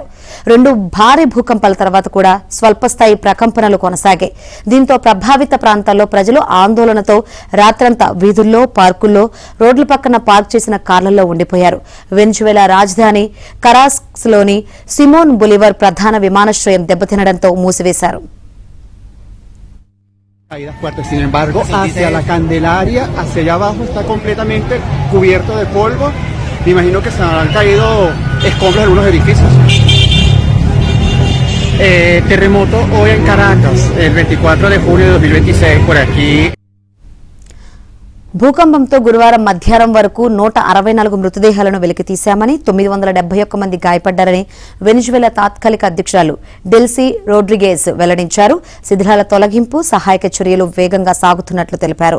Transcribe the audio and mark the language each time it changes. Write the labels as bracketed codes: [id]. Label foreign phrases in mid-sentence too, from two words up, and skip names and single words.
[te] 2 భారీ భూకంపాల తర్వాత కూడా స్వల్పస్థాయి ప్రకంపనలు కొనసాగాయి. దీంతో ప్రభావిత ప్రాంతాల్లో ప్రజలు ఆందోళనతో రాత్రంతా వీధుల్లో, పార్కుల్లో, రోడ్ల పక్కన పార్క్ చేసిన కార్లలో ఉండిపోయారు. వెనిజువేలా రాజధాని కరాకస్లోని సిమోన్ బొలివర్ ప్రధాన విమానాశ్రయం దెబ్బతినడంతో మూసివేశారు. [es] Caídas fuertes, sin embargo, hacia la Candelaria, hacia allá abajo está completamente cubierto de polvo. Me imagino que se habrán caído escombros de algunos edificios. Terremoto hoy en Caracas, el 24 de junio de 2026, por aquí. [te] భూకంపంతో గురువారం మధ్యాహ్నం వరకు 164 మృతదేహాలను వెలికితీశామని, 971 మంది గాయపడ్డారని వెనిజువేలా తాత్కాలిక అధ్యక్షురాలు డెల్సీ రోడ్రిగేజ్ వెల్లడించారు. శిథిలాల తొలగింపు, సహాయక చర్యలు వేగంగా సాగుతున్నట్లు తెలిపారు.